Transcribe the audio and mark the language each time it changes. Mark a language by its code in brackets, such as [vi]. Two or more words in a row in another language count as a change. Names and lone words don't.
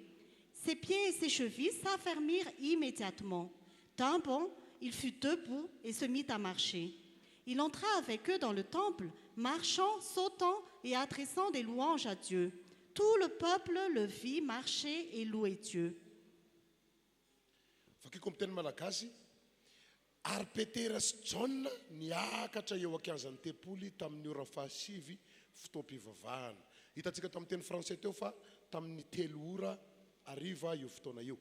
[fr] Ses pieds et ses chevilles s'affermirent immédiatement. D'un bond, il fut debout et se mit à marcher. Il entra avec eux dans le temple, marchant, sautant et adressant des louanges à Dieu. Tout le peuple le vit marcher et louer Dieu. [mg] Fakiko amin'ny teny malagasy ary Petera sy John niakatra eo an-kianjan'ny tempoly tamin'ny ora 7 fotoam-pivavahana. Hitantsika tamin'ny teny fransay teo fa tamin'ny 3 ora ariva io fotoana io.